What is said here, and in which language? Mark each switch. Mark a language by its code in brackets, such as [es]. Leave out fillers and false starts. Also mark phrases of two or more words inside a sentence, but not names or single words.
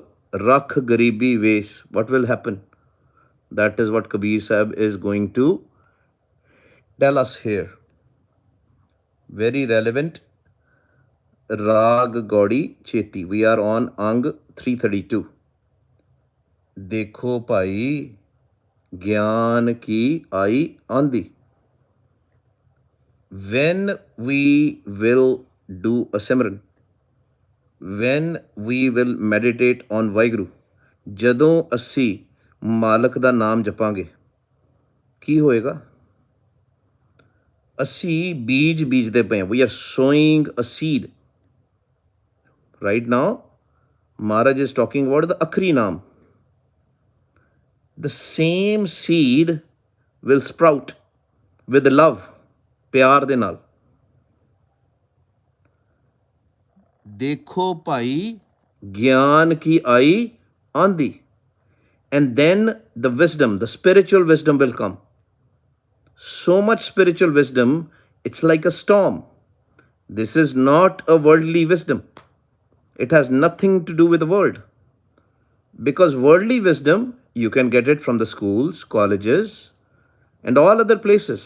[pa] ਰਖ ਗਰੀਬੀ ਵੇਸ. [en] What will happen? That is what Kabir Sahib is going to tell us here. Very relevant. Rag Gaudi Cheti. We are on Ang 332. [hi] देखो भाई ज्ञान की आई आंधी. [en] When we will do a Simran, when we will meditate on Vaiguru, [pa] ਜਦੋਂ ਅਸੀਂ ਮਾਲਕ ਦਾ ਨਾਮ ਜਪਾਂਗੇ ਕੀ ਹੋਏਗਾ? ਅਸੀਂ ਬੀਜ ਬੀਜਦੇ ਪਏ ਹਾਂ. [en] We are sowing a seed. Right now, Maharaj is talking about the Akhri Naam. The same seed will sprout with love, [pa] ਪਿਆਰ ਦੇ ਨਾਲ. [hi] देखो भाई ज्ञान की आई आंधी. [en] And then the wisdom, the spiritual wisdom will come. So much spiritual wisdom, it's like a storm. This is not a worldly wisdom. It has nothing to do with the world. Because worldly wisdom, you can get it from the schools, colleges, and all other places.